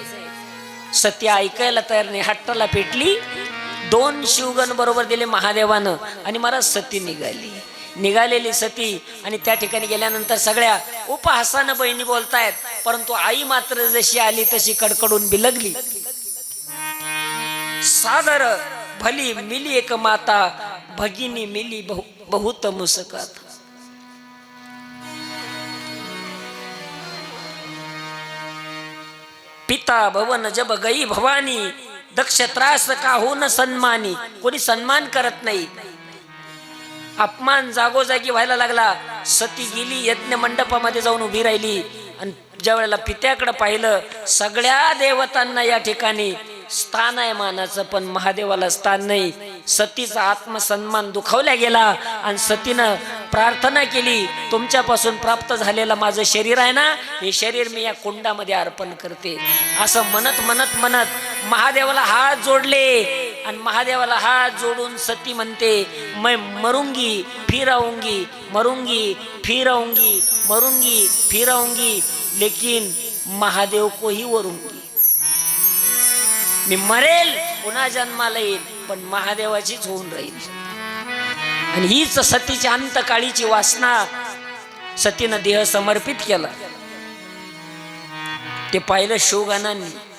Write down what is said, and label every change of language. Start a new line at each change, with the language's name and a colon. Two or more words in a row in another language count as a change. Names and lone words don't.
Marathi: सती ऐकायला तयार नाही, हट्टाला पेटली. 2 शिवगण बरोबर दिले महादेवानं आणि मला सती निघालेली सती. आणि त्या ठिकाणी गेल्यानंतर सगळ्या उपहासानं बहिणी बोलतायत, परंतु आई मात्र जशी आली तशी कडकडून बिलगली.
Hindi: सादर भली मिली एक माता, भगिनी मिली बहुत मुस्कात. पिता भवन जब गई भवानी, दक्ष त्रास का हो न सन्मानी.
Marathi: कोणी सन्मान करत नाही, अपमान जागोजागी व्हायला लागला. सती गेली, यज्ञ मंडपामध्ये जाऊन उभी राहिली. आणि ज्या वेळेला पित्याकडे पाहिलं, सगळ्या देवतांना या ठिकाणी स्थान आहे मानाचं, पण महादेवाला स्थान नाही. सतीचा आत्मसन्मान दुखावला गेला आणि सतीनं प्रार्थना केली, तुमच्यापासून प्राप्त झालेलं माझं शरीर आहे ना, हे शरीर मी या कुंडामध्ये अर्पण करते. असं म्हणत म्हणत म्हणत महादेवाला हात जोडले. आणि महादेवाला हात जोडून सती म्हणते,
Hindi: मैं मरूंगी फिर आऊंगी, मरूंगी फिर आऊंगी, मरूंगी फिर आऊंगी, लेकिन महादेव को ही वरूंगी.
Marathi: मी मरेल, पुन्हा जन्माला येईल, पण महादेवाचीच होऊन राहील. आणि हीच सतीची अंतकाळीची वासना. सतीनं देह समर्पित केला. ते पाहिलं शिवगणांनी.